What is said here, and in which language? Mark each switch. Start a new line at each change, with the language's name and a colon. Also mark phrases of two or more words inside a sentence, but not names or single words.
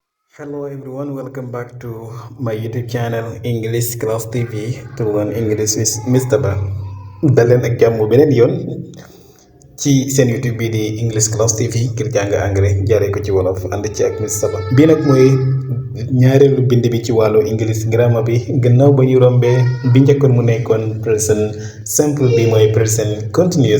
English: Hello everyone, welcome back to my YouTube channel English Class TV to learn English with Mr. Ba.
Wolof: daleen ak jàmm beneen yoon ci seen YouTube bii di English Class TV ngir jàng anglais jaaree ko ci wolof ànd ci ak Mr. Ba. bii nag mooy ñaareelu bind bi ci wàllu
English: English grammar
Wolof: bi gannaaw ba ñu rombee bi njëkkoon mu nekkoon
English: present simple
Wolof: bi mooy
English: present continuous.